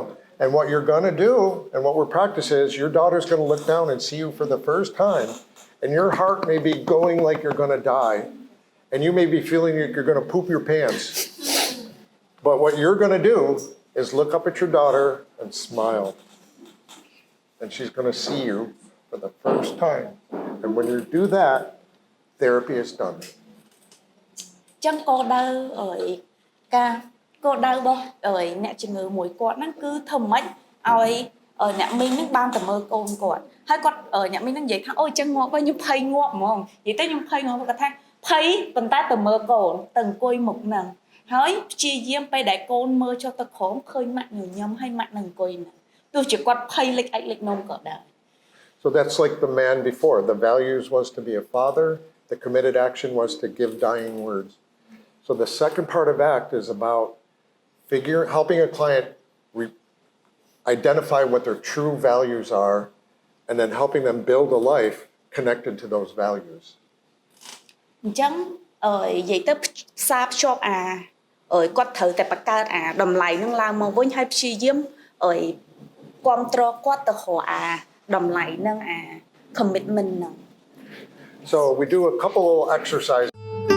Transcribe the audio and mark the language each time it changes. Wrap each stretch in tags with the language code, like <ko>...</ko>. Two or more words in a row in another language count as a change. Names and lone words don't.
<en>And what you're going to do, and what we're practicing is, your daughter's going to look down and see you for the first time, and your heart may be going like you're going to die, and you may be feeling like you're going to poop your pants. But what you're going to do is look up at your daughter and smile. And she's going to see you for the first time. And when you do that, therapy is done.</en> <km>ចឹងគោលដៅការគោលដៅរបស់អ្នកជំងឺមួយគាត់ហ្នឹងគឺធ្វើម៉េចឲ្យអ្នកមីងហ្នឹងបានទៅមើលកូនគាត់ហើយគាត់អ្នកមីងហ្នឹងនិយាយថាអូអញ្ចឹងងាប់ហើយខ្ញុំភ័យងាប់ហ្មងនិយាយទៅខ្ញុំភ័យងាប់គាត់ថាភ័យប៉ុន្តែទៅមើលកូនទៅអង្គុយមុខហ្នឹងហើយព្យាយាមពេលដែលកូនមើលចុះទៅក្រោមឃើញម៉ាក់ញញឹមហើយម៉ាក់នឹងអង្គុយហ្នឹងទោះជាគាត់ភ័យលិចអាចលិចនំក៏ដែរ</km> <en>So that's like the man before. The values was to be a father. The committed action was to give dying words. So the second part of ACT is about helping a client identify what their true values are, and then helping them build a life connected to those values.</en> <km>អញ្ចឹងនិយាយទៅផ្សារភ្ជាប់គាត់ត្រូវតែបង្កើតតម្លៃនឹងឡើងមកវិញហើយព្យាយាមគ្រប់គ្រងគាត់ទៅរកតម្លៃនឹងcommitment នឹង</km> <en>So we do a couple of exercises.</en>